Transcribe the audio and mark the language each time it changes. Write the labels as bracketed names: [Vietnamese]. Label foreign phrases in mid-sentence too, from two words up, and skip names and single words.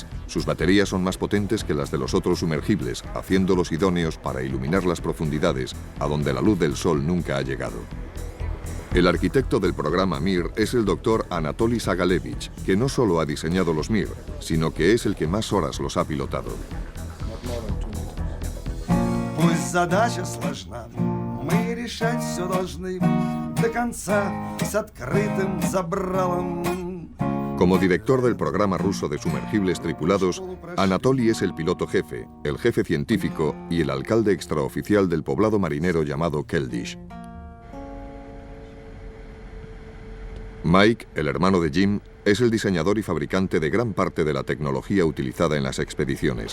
[Spanish] Sus baterías son más potentes que las de los otros sumergibles, haciéndolos idóneos para iluminar las profundidades, a donde la luz del sol nunca ha llegado. El arquitecto del programa Mir es el doctor Anatoly Sagalevich, que no solo ha diseñado los Mir, sino que es el que más horas los ha pilotado. [Russian] Пусть задача сложна, мы решать все должны до конца с открытым забралом. [Spanish] Como director del programa ruso de sumergibles tripulados, Anatoly es el piloto jefe, el jefe científico y el alcalde extraoficial del poblado marinero llamado Keldysh. Mike, el hermano de Jim, es el diseñador y fabricante de gran parte de la tecnología utilizada en las expediciones.